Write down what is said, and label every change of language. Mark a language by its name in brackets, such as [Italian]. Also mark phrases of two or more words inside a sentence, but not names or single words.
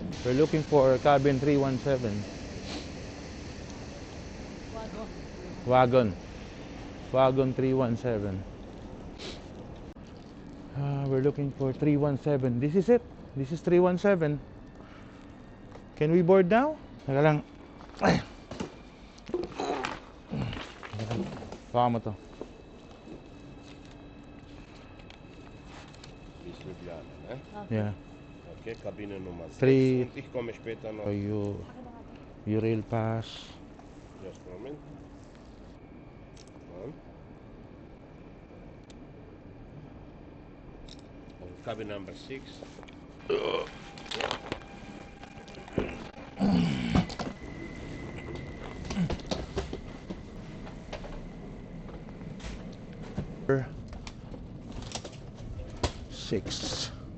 [English] We're looking for cabin 317. Wagon 317. We're looking for 317. This is it. This is 317. Can we board now? [Filipino] Teka lang. Baka mo to. Ljubljana, ne? [English] Yeah. [German] Okay, Kabine Nummer 6 [English] Three. [German] und ich komme später noch. [English] You rail pass. Just a moment. Cabin number 6. Six.